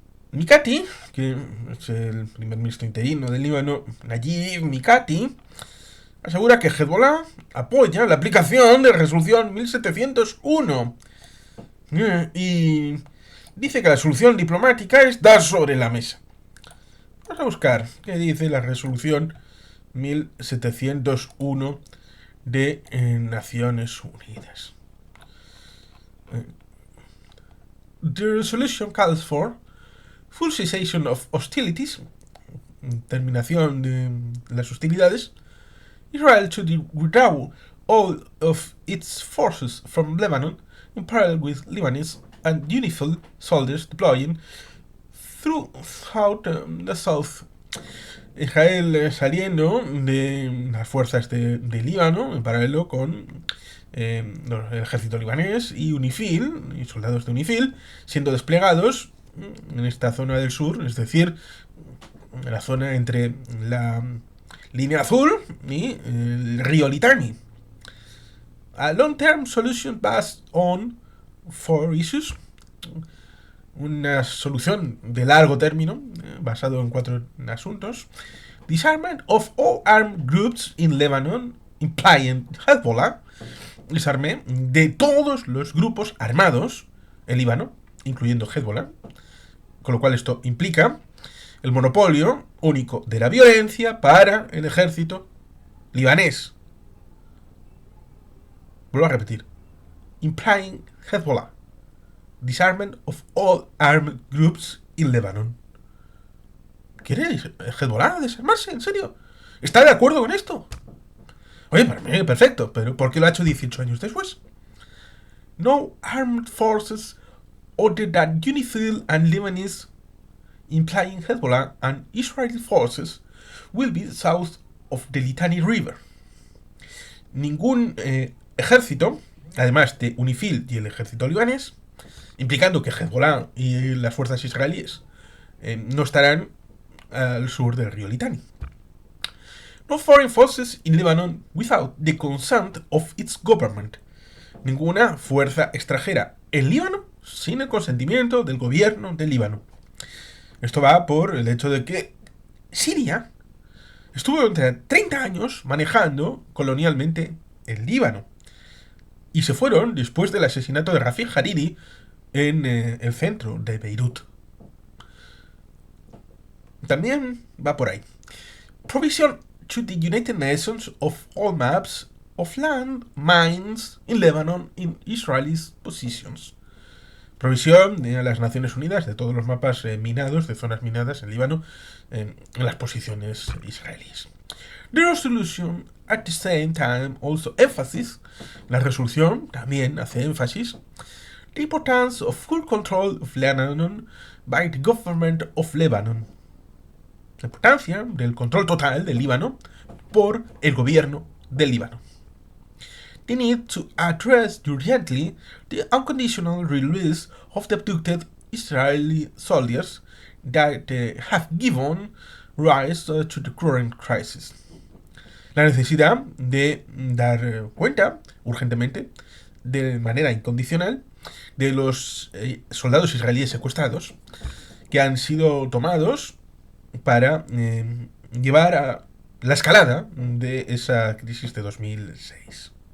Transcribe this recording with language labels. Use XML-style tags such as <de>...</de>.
<es>Mikati, que es el primer ministro interino del Líbano, Nayib Mikati, asegura que Hezbollah apoya la aplicación de resolución 1701 y dice que la solución diplomática está sobre la mesa. Vamos a buscar qué dice la resolución 1701 de Naciones Unidas.</es> <en>The resolution calls for full cessation of hostilities,</en> <es>terminación de las hostilidades,</es> <en>Israel to withdraw all of its forces from Lebanon in parallel with Lebanese and UNIFIL soldiers deploying throughout the south.</en> <es>Israel saliendo de las fuerzas de Líbano en paralelo con el ejército libanés y UNIFIL y soldados de UNIFIL siendo desplegados en esta zona del sur, es decir, en la zona entre la línea azul y el río Litani.</es> <en>A long-term solution based on 4 issues.</en> <es>Una solución de largo término, basado en 4 asuntos.</es> <en>Disarmament of all armed groups in Lebanon, implying Hezbollah.</en> <es>Desarme de todos los grupos armados en Líbano, incluyendo Hezbollah. Con lo cual esto implica el monopolio único de la violencia para el ejército libanés. Vuelvo a repetir.</es> <en>Implying Hezbollah. Disarmament of all armed groups in Lebanon.</en> <es>¿Quiere Hezbollah desarmarse? ¿En serio? ¿Está de acuerdo con esto? Oye, para mí perfecto, pero ¿por qué lo ha hecho 18 años después?</es> <en>No armed forces other than UNIFIL and Lebanese implying Hezbollah and Israeli forces will be south of the Litani River.</en> <es>Ningún ejército, además de UNIFIL y el ejército libanés, implicando que Hezbollah y las fuerzas israelíes no estarán al sur del río Litani.</es> <en>No foreign forces in Lebanon without the consent of its government.</en> <es>Ninguna fuerza extranjera en Líbano sin el consentimiento del gobierno del Líbano. Esto va por el hecho de que Siria estuvo durante 30 años manejando colonialmente el Líbano. Y se fueron después del asesinato de Rafik Hariri en el centro de Beirut. También va por ahí.</es> <en>Provision to the United Nations of all maps of land mines in Lebanon in Israelis positions.</en> <es>Provisión de las Naciones Unidas de todos los mapas minados, de zonas minadas en Líbano, en las posiciones israelíes.</es> <en>The resolution at the same time also emphasis,</en> <es>la resolución también hace énfasis,</es> <en>the importance of full control of Lebanon by the government of Lebanon.</en> <es>La importancia del control total del Líbano por el gobierno del Líbano.</es> <en>The need to address urgently the unconditional release of the abducted Israeli soldiers that have given rise to the current crisis.</en> <es>La necesidad de dar cuenta urgentemente, de manera incondicional, de los soldados israelíes secuestrados que han sido tomados para llevar a la escalada de esa crisis de 2006.</es>